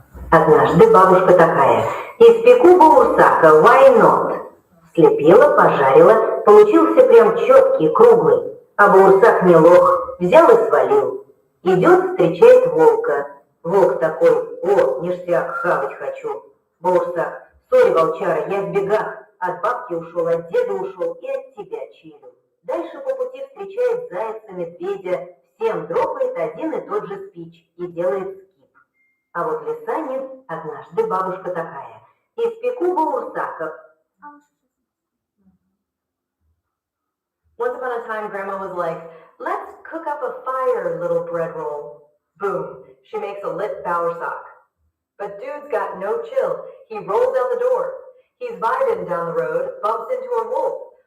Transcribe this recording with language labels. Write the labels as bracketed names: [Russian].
[Russian] Однажды бабушка такая: испеку баурсака, [English] why not? [Russian] Слепила, пожарила, получился прям четкий, круглый. А баурсак не лох, взял и свалил. Идет, встречает волка. Волк такой: о, ништяк, хавать хочу. Баурсак: сори, волчара, я в бегах. От бабки ушел, от деда ушел и от тебя чилю. Дальше по пути встречает зайца, медведя. Всем дропает один и тот же спич и делает скип. А вот Лисанин однажды бабушка такая: испеку баурсаков. [English] Once upon a time, Grandma was like, let's cook up a fire, little bread roll. Boom, she makes a lit boursak. But dude's got no chill. He rolls out the door. He's vibing down the road, bumps into a wolf.